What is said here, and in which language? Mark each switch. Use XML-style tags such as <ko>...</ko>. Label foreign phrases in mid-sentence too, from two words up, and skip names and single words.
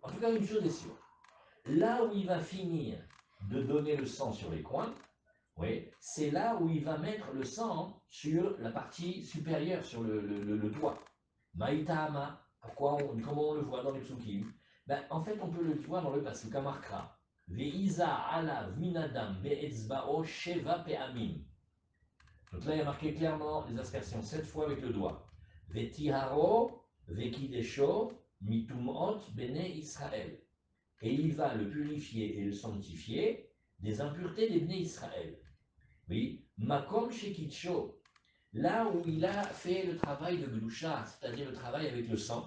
<fr>En tout cas, une chose est sûre. Là où il va finir de donner le sang sur les coins, oui, c'est là où il va mettre le sang sur la partie supérieure, sur le toit. Maïtama, comment on le voit dans les psukim? Ben, en fait, on peut le voir dans le pasuk Amarkra.</fr> <he>והזה עליו מן הדם באצבעו שבע פעמים.</he> <fr>Donc là, il y a marqué clairement les aspersions 7 fois avec le doigt.</fr> <he>וטהרו וקדשו מטמאת בני ישראל.</he> <fr>Et il va le purifier et le sanctifier des impuretés des Bnei Israël. Oui,</fr> <he>מקום שקיצו,</he> <fr>là où il a fait le travail de Gdusha, c'est-à-dire le travail avec le sang.</fr>